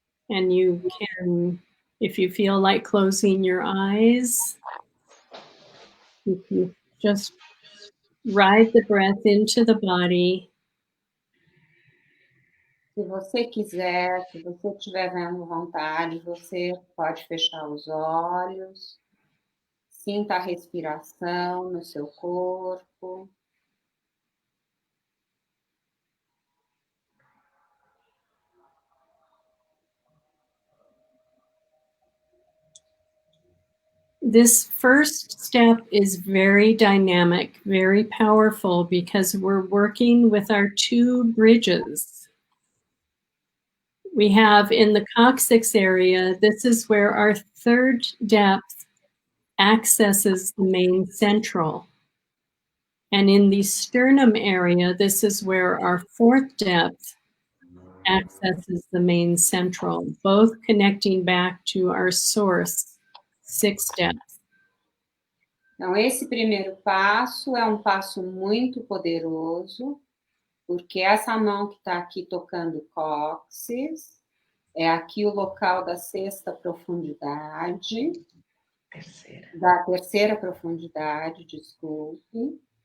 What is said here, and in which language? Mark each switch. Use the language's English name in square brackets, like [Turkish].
[English] And you can, if you feel like closing your eyes, you can just ride the breath into the body. [Portuguese] Se você quiser, se você estiver vendo vontade, você pode fechar os olhos. Sinta a respiração no seu corpo. [English] This first step is very dynamic, very powerful, because we're working with our two bridges. We have in the coccyx area, this is where our third depth accesses the main central. And in the sternum area, this is where our fourth depth accesses the main central, both connecting back to our source, sixth depth. [Portuguese] Então, esse primeiro passo é um passo muito poderoso, porque essa mão que está aqui tocando o cóccix, é aqui o local da sexta profundidade, da terceira profundidade, desculpe.